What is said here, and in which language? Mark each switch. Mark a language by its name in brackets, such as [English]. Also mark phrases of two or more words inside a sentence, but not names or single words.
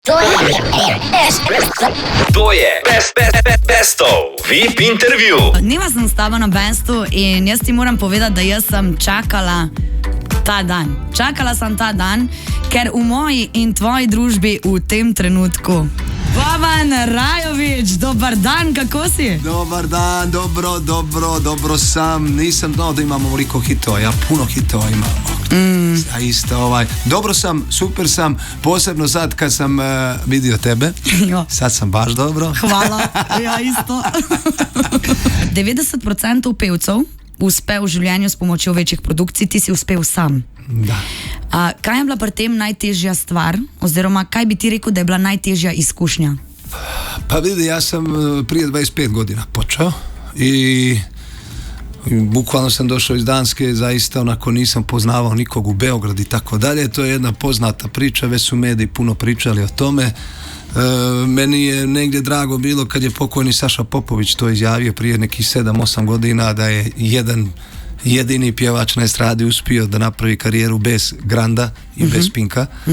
[Slovenian] To je Bestov VIP intervju. Dneva sem s tabo na Bestu in jaz ti moram povedati, da jaz sem čakala ta dan. Čakala sem ta dan, ker v moji in tvoji družbi v tem trenutku. [Serbian] Boban Rajović, dobar dan, kako si? Dobar dan, dobro sam. Nisam znao da imamo ovoliko hitova, ja puno hitova imamo. Zaista, dobro sam, super sam, posebno sad kad sam vidio tebe. Jo. Sad sam baš dobro. Hvala, ja isto. [Slovenian] 90% pevcev uspe v življenju s pomočjo večjih produkcij, ti si uspel sam. Da. Kaj je bila pri tem najtežja stvar, oziroma kaj bi ti rekel, da je bila najtežja izkušnja? [Serbian] Pa vidi, ja sam prije 25 godina počeo i bukvalno sam došao iz Danske, zaista onako nisam poznavao nikog u Beograd i tako dalje. To je jedna poznata priča, već su mediji puno pričali o tome. Meni je negdje drago bilo kad je pokojni Saša Popović to izjavio prije nekih 7-8 godina da je jedini pjevač na estradi uspio da napravi karijeru bez Granda i bez Pinka.